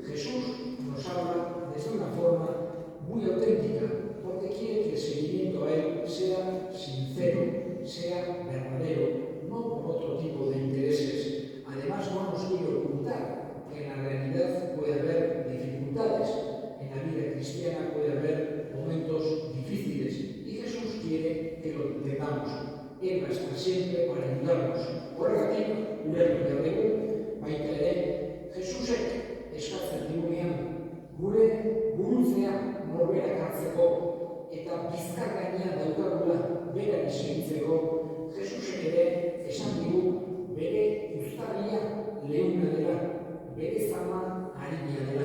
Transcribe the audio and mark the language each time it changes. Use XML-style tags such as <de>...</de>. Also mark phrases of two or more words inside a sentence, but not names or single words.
<es>Jesús nos habla desde una forma muy auténtica, porque quiere que el seguimiento a Él sea sincero, sea verdadero, no por otro tipo de intereses. Además, no nos quiere ocultar que en la realidad puede haber dificultades. En la vida cristiana puede haber momentos difíciles y Jesús quiere que lo entendamos. Él va a estar siempre para ayudarnos.</es> <eu>Horregatik, ulertu behar dugu, baita ere, Jesusek eskatzen digunean gure burutzea norberak hartzeko eta bizkar gainean daukagula berari segitzeko. Jesusek ere esan digu bere uztarria leuna dela, bere zama harina dela.</eu>